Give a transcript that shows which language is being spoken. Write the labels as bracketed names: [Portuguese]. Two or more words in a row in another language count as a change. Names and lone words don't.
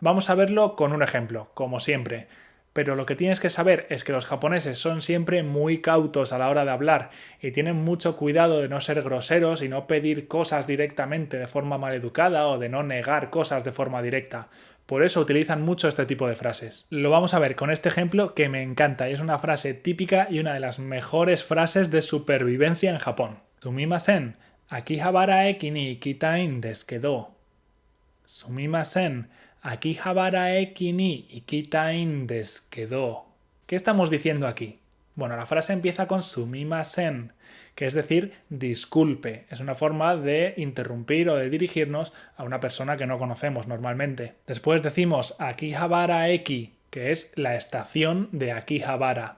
[Spanish] Vamos a verlo con un ejemplo, como siempre. Pero lo que tienes que saber es que los japoneses son siempre muy cautos a la hora de hablar y tienen mucho cuidado de no ser groseros y no pedir cosas directamente de forma maleducada o de no negar cosas de forma directa. Por eso utilizan mucho este tipo de frases. Lo vamos a ver con este ejemplo que me encanta y es una frase típica y una de las mejores frases de supervivencia en Japón. [Japanese] すみません、秋葉原駅に行きたいですけど. すみません、秋葉原駅に行きたいですけど. [Spanish] ¿Qué estamos diciendo aquí? Bueno, la frase empieza con sumimasen, que es decir, disculpe. Es una forma de interrumpir o de dirigirnos a una persona que no conocemos normalmente. Después decimos Akihabara eki, que es la estación de Akihabara.